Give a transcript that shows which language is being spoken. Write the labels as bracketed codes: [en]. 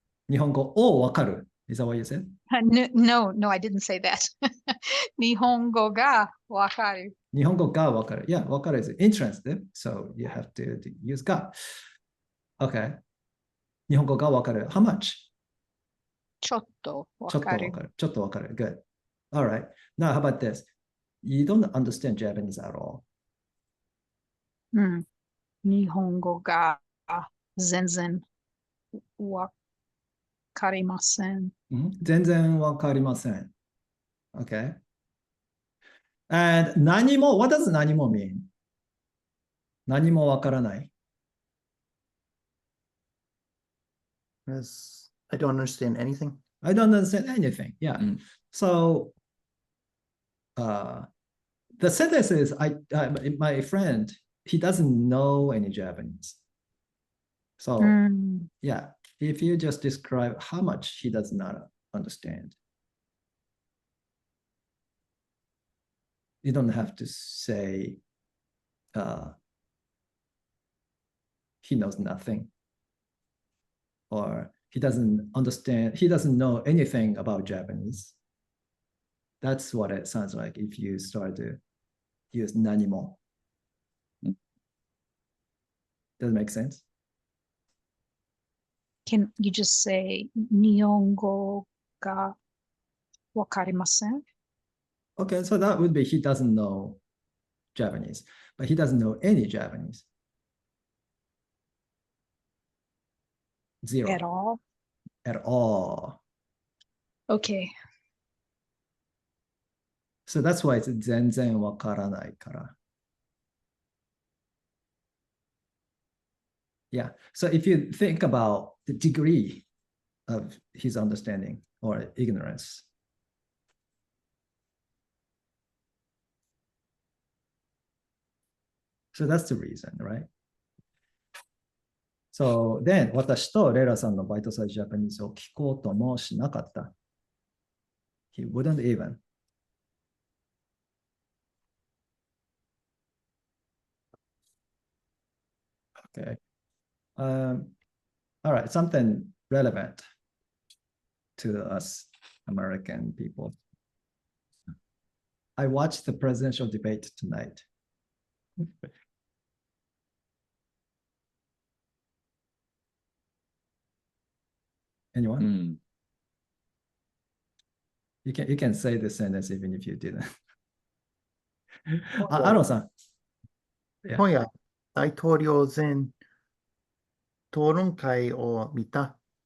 [ja] 日本語をわかる [en] Is that what you said? No, I didn't say that. [ja] 日本語がわかる。日本語がわかる [en] Yeah, わかる is intransitive, so you have to use が Okay. [ja] 日本語がわかる [en] How much? [ja] ちょっとわちょっとかる。わかる。ちょっとわかる Good. [en] Alright. Now, how about this? You don't understand Japanese at all. うん。 [ja] 日本語が全然わかりません。全然わかりません Okay. [en] And 何も What does 何も mean? [ja] 何もわからない [en] Yes, I don't understand anything. I don't understand anything. Yeah. Mm. So the sentence is my friend, he doesn't know any Japanese. So うん。 yeah, if you just describe how much he does not understand, you don't have to say he knows nothing or he doesn't understand, he doesn't know anything about Japanese. That's what it sounds like if you start to use nanimo. Does it make sense? Can you just say [ja] 日本語がわかりません？ [en] Okay, so that would be he doesn't know Japanese, but he doesn't know any Japanese. Zero At all? at all. Okay. So that's why it's [ja] 全然わからないから. [en] Yeah. So if you think about the degree of his understanding or ignorance, so that's the reason, right? So then [ja] 私とレイラさんのバイトサイズジャパニーズを聞こうともしなかった。 [en] He wouldn't even. Okay. All right, something relevant to us American people. I watched the presidential debate tonight. Anyone? Mm. You can say the sentence even if you didn't. [ja] アロンさん。今夜、大統領選討論会を見た。